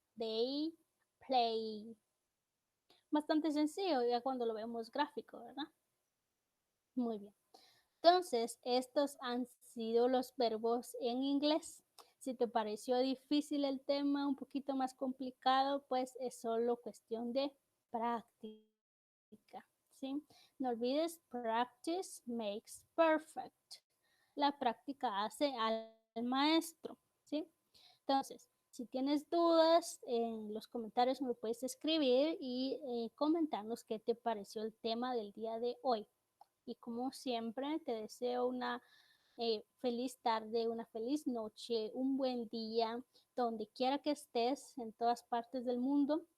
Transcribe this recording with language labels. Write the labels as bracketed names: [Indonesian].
[English] They play. [Spanish] Bastante sencillo ya cuando lo vemos gráfico, ¿verdad? Muy bien. Entonces, estos han sido los verbos en inglés. Si te pareció difícil el tema, un poquito más complicado, pues es solo cuestión de práctica, ¿sí? No olvides, [English] practice makes perfect. [Spanish] La práctica hace al maestro, ¿sí? Entonces, si tienes dudas, en los comentarios me lo puedes escribir y comentarnos qué te pareció el tema del día de hoy. Y como siempre, te deseo una feliz tarde, una feliz noche, un buen día, donde quiera que estés, en todas partes del mundo.